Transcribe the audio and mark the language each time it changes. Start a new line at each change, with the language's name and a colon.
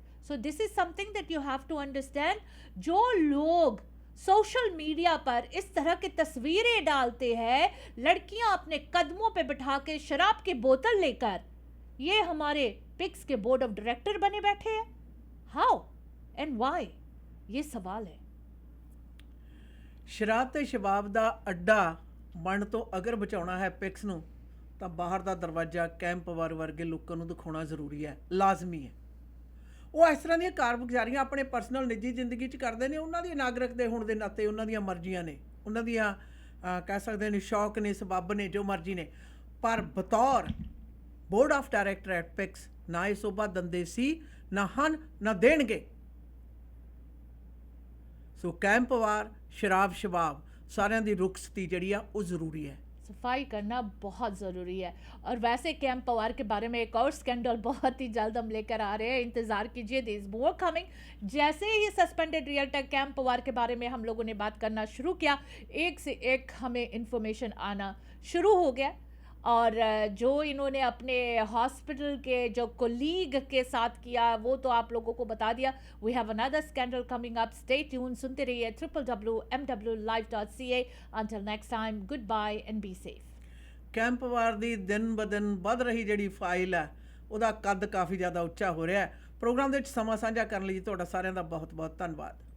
English: So this is something that you have to understand.
Hindi: जो लोग social media पर इस तरह की तस्वीरें डालते हैं, लड़कियां अपने कदमों पे बिठा के शराब की बोतल लेकर, ये हमारे पिक्स के बोर्ड ऑफ डायरेक्टर बने बैठे हैं.
English: How and why?
Hindi: ये सवाल है.
Punjabi: ਸ਼ਰਾਬ ਤੇ ਸ਼ਬਾਬ ਦਾ ਅੱਡਾ ਬਣ ਤੋਂ ਅਗਰ ਬਚਾਉਣਾ ਹੈ ਪਿਕਸ ਨੂੰ, ਤਾਂ ਬਾਹਰ ਦਾ ਦਰਵਾਜ਼ਾ ਕੈਂਪ ਵਾਰ ਵਰਗੇ ਲੋਕਾਂ ਨੂੰ ਦਿਖਾਉਣਾ ਜ਼ਰੂਰੀ ਹੈ, ਲਾਜ਼ਮੀ ਹੈ. ਉਹ ਇਸ ਤਰ੍ਹਾਂ ਦੀਆਂ ਕਾਰਗੁਜ਼ਾਰੀਆਂ ਆਪਣੇ ਪਰਸਨਲ ਨਿੱਜੀ ਜ਼ਿੰਦਗੀ 'ਚ ਕਰਦੇ ਨੇ. ਉਹਨਾਂ ਦੀ ਨਾਗਰਿਕ ਦੇ ਹੋਣ ਦੇ ਨਾਤੇ ਉਹਨਾਂ ਦੀਆਂ ਮਰਜ਼ੀਆਂ ਨੇ, ਉਹਨਾਂ ਦੀਆਂ ਕਹਿ ਸਕਦੇ ਨੇ ਸ਼ੌਕ ਨੇ, ਸਬੱਬ ਨੇ, ਜੋ ਮਰਜ਼ੀ ਨੇ. ਪਰ ਬਤੌਰ board of director at pics ਨਾ ਇਹ ਸੋਭਾ ਦਿੰਦੇ ਸੀ, ਨਾ ਹਨ, ਨਾ ਦੇਣਗੇ. ਸੋ ਕੈਂਪ ਵਾਰ, ਸ਼ਰਾਬ ਸ਼ਬਾਬ, ਸਾਰਿਆਂ ਦੀ ਰੁਖਸਤੀ ਜਿਹੜੀ ਆ ਉਹ ਜ਼ਰੂਰੀ ਹੈ.
Hindi: सफाई करना बहुत ज़रूरी है. और वैसे कैंप पवार के बारे में एक और स्कैंडल बहुत ही जल्द हम लेकर आ रहे हैं. इंतज़ार कीजिए,
English: There is more coming.
Hindi: जैसे ही सस्पेंडेड रियल्टर कैंप पवार के बारे में हम लोगों ने बात करना शुरू किया, एक से एक हमें इन्फॉर्मेशन आना शुरू हो गया. और जो इन्होंने अपने हॉस्पिटल के जो कोलीग के साथ किया वो तो आप लोगों को बता दिया.
English: We have another scandal coming up. Stay tune,
Hindi: सुनते रहिए
English: www.mwlive.ca. until next time, goodbye and be safe.
Punjabi: Camp ਵਾਰ ਦੀ ਦਿਨ ਬ ਦਿਨ ਵੱਧ ਰਹੀ ਜਿਹੜੀ ਫਾਈਲ ਹੈ, ਉਹਦਾ ਕੱਦ ਕਾਫੀ ਜ਼ਿਆਦਾ ਉੱਚਾ ਹੋ ਰਿਹਾ ਹੈ. ਪ੍ਰੋਗਰਾਮ ਦੇ ਵਿੱਚ ਸਮਾਂ ਸਾਂਝਾ ਕਰਨ ਲਈ ਤੁਹਾਡਾ ਸਾਰਿਆਂ ਦਾ ਬਹੁਤ ਬਹੁਤ ਧੰਨਵਾਦ.